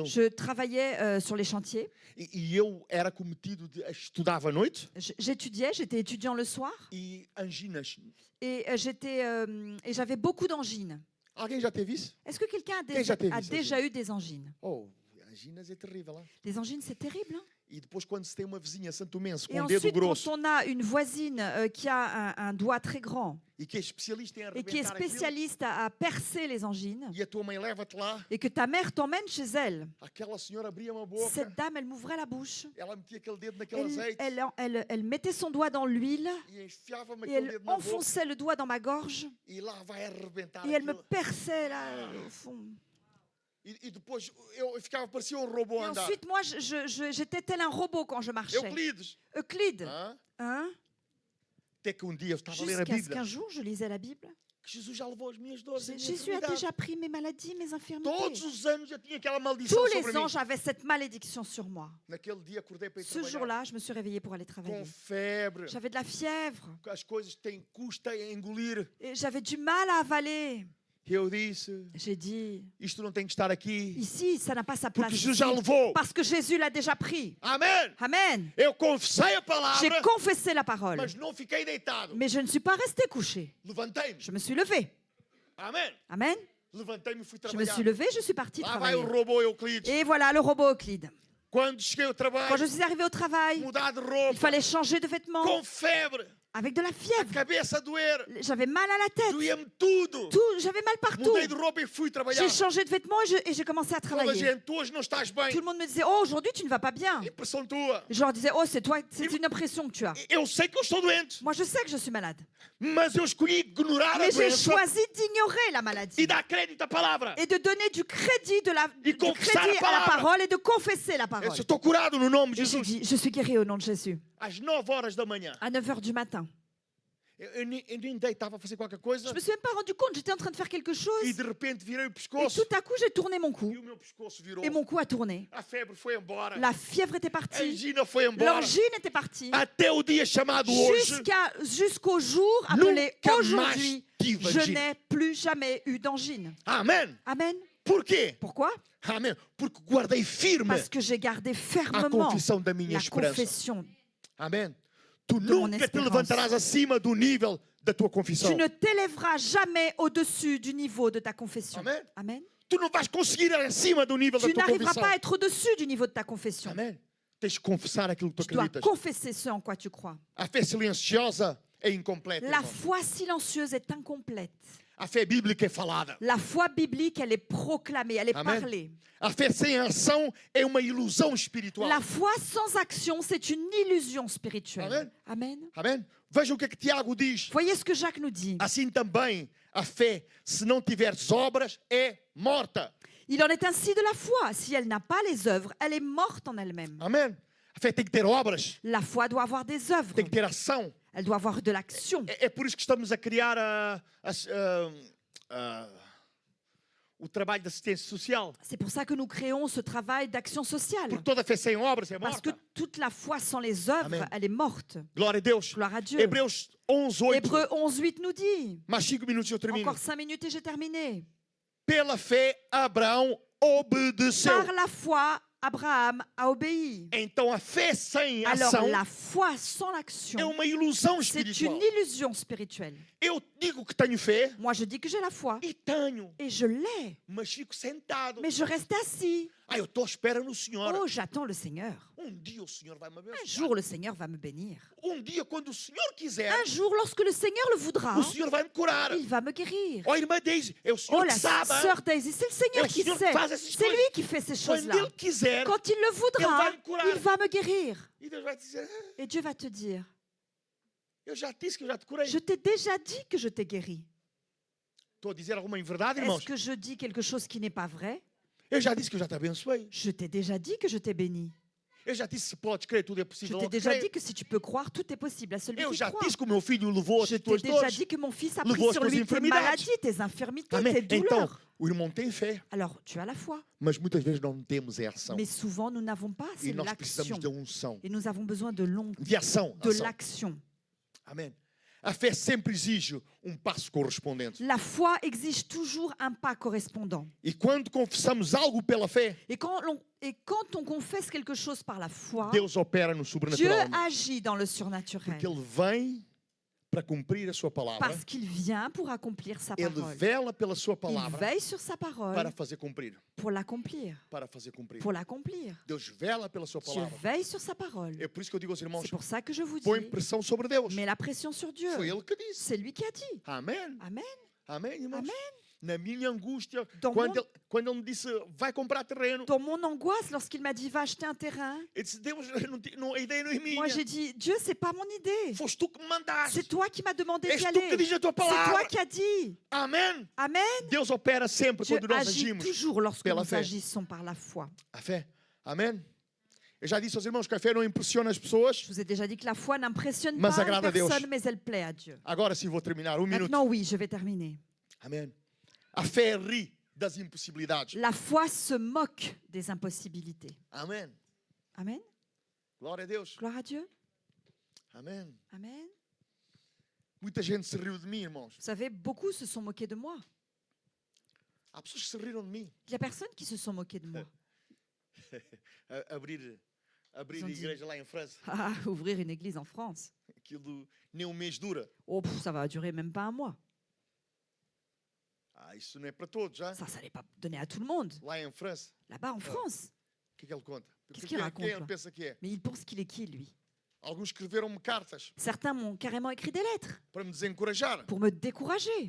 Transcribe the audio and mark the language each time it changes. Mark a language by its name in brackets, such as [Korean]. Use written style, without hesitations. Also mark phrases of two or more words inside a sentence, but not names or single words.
[French] je travaillais sur les chantiers. [Portuguese] e eu era cometido de estudava à noite [French] J'étudiais, j'étais étudiant le soir [Portuguese] e anginas. [French] et et j'avais beaucoup d'angines. [Portuguese] Alguém já teve isso? [French] Est-ce que quelqu'un [Portuguese] Quem já teve a isso, [French] déjà eu des angines? [Portuguese] Oh, anginas é terrível. [French] Hein? Les angines, c'est terrible. Hein? [Portuguese] E depois quando se tem uma vizinha santomense [French] Et [Portuguese] com um dedo [French] ensuite, quand [Portuguese] grosso [French] on a une voisine qui a un doigt très grand [Portuguese] e que é especialista em [French] et qui est [Portuguese] arrebentar aquilo, [French] spécialiste à percer les angines, [Portuguese] e a tua mãe leva-te lá, [French] et que ta mère t'emmène chez elle, [Portuguese] aquela senhora abria uma boca, [French] cette dame, elle m'ouvrait la bouche, [Portuguese] ela metia aquele dedo naquele azeite [French] elle mettait son doigt dans l'huile [Portuguese] e enfiava-me [French] et [Portuguese] aquele [French] elle [Portuguese] dedo na boca [French] enfonçait le doigt dans ma gorge [Portuguese] e lá vai arrebentar [French] et elle me [Portuguese] aquilo. [French] perçait là au fond. [Portuguese] E depois eu ficava, parecia um robô [French] Et [Portuguese] a andar. [French] ensuite, moi, j'étais tel un robot quand je marchais. [Portuguese] Euclides. [French] Euclide, [Portuguese] Hã? [French] hein? [Portuguese] Até que um dia eu estava a ler a [French] Jusqu'à ce [Portuguese] Bíblia. [French] qu'un jour, je lisais la Bible. [Portuguese] Que Jesus já levou as minhas dores e a minha [French] Jésus a [Portuguese] enfermidade. [French] déjà pris mes maladies, mes [Portuguese] Todos [French] infirmités. [Portuguese] os anos eu tinha aquela maldição [French] Tous [Portuguese] sobre [French] les [Portuguese] mim. [French] ans, j'avais cette malédiction sur moi. [Portuguese] Naquele dia acordei para ir [French] Ce [Portuguese] trabalhar [French] jour-là, je me suis réveillée pour aller travailler. [Portuguese] com febre. [French] J'avais de la fièvre [Portuguese] As coisas têm custa a engolir. [French] et j'avais du mal à avaler. [Portuguese] E eu disse, [French] J'ai dit, [Portuguese] isto não tem que estar aqui. [French] ici, ça n'a pas sa place. [Portuguese] Porque Jesus [French] ici, [Portuguese] já levou. [French] parce que Jésus l'a déjà pris. [Portuguese] Amém. [French] Amen. [Portuguese] Eu confessei a [French] J'ai [Portuguese] palavra, [French] confessé la parole. [Portuguese] mas não fiquei deitado. [French] Mais je ne suis pas restée couchée. [Portuguese] Levantei-me. [French] Je me suis levée. [Portuguese] Amém. [French] Amen. [Portuguese] Levantei-me e fui [French] Je me [Portuguese] trabalhar. [French] suis levée, je suis partie [Portuguese] Lá vai o [French] travailler. [Portuguese] robô Euclides. [French] Et voilà le robot Euclide. [Portuguese] Quando cheguei ao [French] Quand je [Portuguese] trabalho, [French] suis arrivée au travail, [Portuguese] mudar de [French] il [Portuguese] roupa, [French] fallait changer de vêtements [Portuguese] com febre. [French] avec de la [Portuguese] a [French] fièvre. [Portuguese] cabeça a doer, [French] J'avais mal à la tête. [Portuguese] doía-me tudo. [French] J'avais mal partout. [Portuguese] Mudei de roupa e fui trabalhar. [French] J'ai changé de vêtements et j'ai commencé à [Portuguese] Toda a [French] travailler. [Portuguese] gente, tu hoje não estás bem. [French] Tout le monde me disait, oh, aujourd'hui, tu ne vas pas bien. [Portuguese] Impressão tua. [French] Je leur disais, oh, c'est toi, c'est une impression que tu as. [Portuguese] Eu sei que eu estou doente, [French] Moi, je sais que je suis malade. [Portuguese] mas eu escolhi ignorar a [French] Mais j'ai [Portuguese] doença [French] choisi d'ignorer la [Portuguese] e [French] maladie [Portuguese] dar crédito à palavra. [French] et de donner du crédit, Et du [Portuguese] confessar [French] crédit [Portuguese] a [French] à la [Portuguese] palavra. [French] parole et de confesser la [Portuguese] Eu [French] parole. [Portuguese] disse, estou curado no nome de [French] Et j'ai [Portuguese] Jesus. [French] dit, je suis guéri au nom de Jésus. [Portuguese] Às 9h da manhã, [French] À 9h du matin. [Portuguese] eu nem dei, estava a fazer qualquer coisa [French] Je me suis même pas rendu compte, j'étais en train de faire quelque chose. [Portuguese] e de repente virei o [French] Et [Portuguese] pescoço [French] tout à coup, j'ai tourné mon cou. [Portuguese] e o meu pescoço virou. [French] Et mon cou a tourné. [Portuguese] A febre foi embora. [French] La fièvre était [Portuguese] A [French] partie. [Portuguese] angina foi embora. [French] L'angine était partie. [Portuguese] Até o dia chamado hoje, [French] Jusqu'au jour appelé [Portuguese] nunca mais [French] aujourd'hui, [Portuguese] tive [French] je [Portuguese] angina. [French] n'ai plus jamais eu d'angine. [Portuguese] Amém. [French] Amen. [Portuguese] Por quê? [French] Pourquoi? [Portuguese] Amém. Porque guardei firme [French] Parce que j'ai gardé [Portuguese] a [French] fermement [Portuguese] confissão da minha [French] la [Portuguese] esperança. [French] confession. [Portuguese] Amém. Tu [French] mon [Portuguese] nunca te [French] espérance. [Portuguese] levantarás acima do nível da tua confissão. [French] Tu ne t'élèveras jamais au-dessus du niveau de ta confession. Amen. Amen. [Portuguese] Tu não vais conseguir ir acima do nível da [French] Tu [Portuguese] tua [French] n'arriveras [Portuguese] confissão. [French] pas à être au-dessus du niveau de ta confession. [Portuguese] Amém. Tens de confessar aquilo que tu [French] Tu dois [Portuguese] acreditas. [French] confesser ce en quoi tu crois. [Portuguese] A fé silenciosa é incompleta. [French] La [Portuguese] irmão. [French] foi silencieuse est incomplète. [Portuguese] A fé bíblica é falada. [French] La foi biblique, elle est proclamée, elle est Amen. parlée. [Portuguese] A fé sem ação é uma ilusão espiritual. [French] La foi sans action, c'est une illusion spirituelle. Amen. Amen. [Portuguese] Amém? Veja o que é que Tiago diz. [French] Voyez ce que Jacques nous dit. [Portuguese] Assim também, a fé, se não tiveres obras, é morta. [French] Il en est ainsi de la foi. Si elle n'a pas les œuvres, elle est morte en elle-même. [Portuguese] Amém? A fé tem que ter obras, [French] La foi doit avoir des œuvres. [Portuguese] tem que ter ação. [French] Elle doit avoir de l'action. [Portuguese] É por isso que estamos a criar o trabalho de assistência social. [French] C'est pour ça que nous créons ce travail d'action sociale. [Portuguese] Porque toda fé sem obras é [French] Parce que [Portuguese] morta. [French] toute la foi sans les œuvres, Amen. elle est morte. [Portuguese] Glória a Deus. [French] Gloire à Dieu. [Portuguese] Hebreus 11:8. [French] Hébreux 11:8 nous dit. [Portuguese] Mais 5 minutos eu termino. [French] Encore 5 minutes et j'ai terminé. [Portuguese] Pela fé, Abraão obedeceu. [French] Par la foi, Abraham a obéi. [Portuguese] Então a fé sem [French] Alors [Portuguese] ação [French] la foi sans [Portuguese] é [French] l'action, [Portuguese] uma ilusão [French] c'est une [Portuguese] espiritual. [French] illusion spirituelle. [Portuguese] Eu digo que tenho fé [French] Moi, je dis que j'ai la foi [Portuguese] e tenho, [French] et je l'ai, [Portuguese] mas fico sentado. [French] mais je reste assis. [Portuguese] Eu estou à espera no Senhor. [French] Oh, j'attends le Seigneur. [Portuguese] Dia o Senhor vai me [French] Un [Portuguese] abençoar. [French] jour, le Seigneur va me bénir. [Portuguese] Dia, quando o Senhor quiser, [French] Un jour, lorsque le Seigneur le voudra, [Portuguese] o Senhor vai me curar. [French] il va me guérir. [Portuguese] Oh, irmã Daisy, é o Senhor [French] Oh, [Portuguese] que [French] la [Portuguese] sabe. [French] hein? sœur Daisy, c'est le Seigneur [Portuguese] É o [French] qui [Portuguese] Senhor que [French] sait. [Portuguese] faz essas [French] C'est [Portuguese] coisas. [French] lui qui fait ces [Portuguese] Quando [French] choses-là. [Portuguese] Ele quiser, [French] Quand il le [Portuguese] Ele [French] voudra, [Portuguese] vai me curar. [French] il va me guérir. [Portuguese] e Deus vai dizer, [French] Et Dieu va te dire, [Portuguese] eu já te disse que eu já te curei. [French] je t'ai déjà dit que je t'ai guéri. [Portuguese] Estou a dizer alguma inverdade, irmãos? [French] Est-ce que je dis quelque chose qui n'est pas vrai? [Portuguese] Eu já disse que eu já te abençoei. [French] Je t'ai déjà dit que je t'ai béni. [Portuguese] Eu já disse, se podes crer, tudo é [French] Je [Portuguese] possível. [French] t'ai [Portuguese] ao que [French] déjà [Portuguese] crê. [French] dit que si tu peux croire, tout est possible à celui [Portuguese] Eu [French] qui [Portuguese] já [French] croit. [Portuguese] disse que o meu filho levou as [French] Je t'ai [Portuguese] tuas [French] déjà [Portuguese] dores. [French] dit que mon fils a [Portuguese] Levou [French] pris [Portuguese] as [French] sur [Portuguese] tuas [French] lui tes [Portuguese] enfermidades. [French] maladies, tes infirmités, [Portuguese] Amém? [French] tes [Portuguese] Então, [French] douleurs. [Portuguese] o irmão tem fé, [French] Alors, tu as la foi. [Portuguese] mas muitas vezes não temos a ação. [French] Mais souvent, nous n'avons pas, [Portuguese] E [French] c'est [Portuguese] nós precisamos [French] l'action. [Portuguese] de unção. [French] Et nous avons besoin de [Portuguese] De ação. [French] de [Portuguese] ação. [French] l'action. [Portuguese] Amém. A fé sempre exige passo correspondente. [French] La foi exige toujours un pas correspondant. [Portuguese] E quando confessamos algo pela fé, [French] Et quand on confesse quelque chose par la foi, [Portuguese] Deus opera no [French] Dieu [Portuguese] sobrenatural. [French] agit dans le surnaturel. [Portuguese] Porque Ele vem para cumprir a sua palavra. [French] Parce qu'il vient pour accomplir sa [Portuguese] Ele [French] parole. [Portuguese] vela pela sua [French] Il [Portuguese] palavra [French] veille sur sa parole [Portuguese] para fazer cumprir. [French] pour l'accomplir. [Portuguese] Para fazer cumprir. [French] Pour l'accomplir. [Portuguese] Deus vela pela sua [French] Dieu [Portuguese] palavra. [French] veille sur sa parole. [Portuguese] É por isso que eu digo aos irmãos, [French] C'est pour ça que je vous [Portuguese] põe [French] dis, [Portuguese] pressão sobre Deus. [French] mets la pression sur Dieu. [Portuguese] Foi Ele que disse. [French] C'est lui qui a dit. [Portuguese] Amém. [French] Amen. [Portuguese] Amém, irmãos? Amém. Na minha angústia, [French] Dans [Portuguese] quando ele me disse, vai comprar terreno, [French] Dans mon angoisse, lorsqu'il m'a dit va acheter un terrain, [Portuguese] eu disse, Deus, a ideia não é minha. [French] moi j'ai dit Dieu, c'est pas mon idée. [Portuguese] Foste tu que me mandaste. [French] C'est toi qui m'as demandé [Portuguese] És [French] d'y [Portuguese] tu que [French] aller. [Portuguese] diz a tua [French] C'est toi [Portuguese] palavra. [French] qui as dit. [Portuguese] Amém. [French] Amen. [Portuguese] Deus opera sempre [French] Dieu [Portuguese] quando nós [French] agit [Portuguese] agimos [French] toujours lorsque [Portuguese] pela [French] nous [Portuguese] fé. [French] agissons par la foi. [Portuguese] A fé. Amém. Eu já disse aos irmãos que a fé não impressiona as pessoas. [French] Je vous ai déjà dit que la foi n'impressionne [Portuguese] Mas [French] pas [Portuguese] agrada a Deus. [French] personne, mais elle plaît à Dieu. [Portuguese] Agora sim vou terminar. Minuto. [French] Maintenant, oui, je vais terminer. [Portuguese] Amém. A fé ri das impossibilidades. [French] La foi se moque des impossibilités. [Portuguese] Amém. [French] Amen. [Portuguese] Glória a Deus. [French] Gloire à Dieu. [Portuguese] Amém. [French] Amen. [Portuguese] Muita gente se riu de mim, irmãos. [French] Vous savez, beaucoup se sont moqués de moi. [Portuguese] Há pessoas que se riram de mim. [French] Il y a personne qui se sont moqués de moi. [Portuguese] Abrir a [French] Ils ont dit- [Portuguese] igreja lá em França. [French] Ah, ouvrir une église en France. [Portuguese] Aquilo nem mês dura. [French] Oh, ça va durer même pas un mois. [Portuguese] Isso não é para todos, já? [French] Ça n'est pas donné à tout le monde. [Portuguese] Lá em França. [French] Là-bas en France. [Portuguese] O que é que ele conta? [French] Qu'est-ce qu'il raconte, [Portuguese] Quem ele [French] là? [Portuguese] pensa que é? [French] Mais il pense qu'il est qui, lui? [Portuguese] Alguns escreveram-me cartas [French] Certains m'ont carrément écrit des lettres [Portuguese] para me desencorajar, [French] pour me décourager.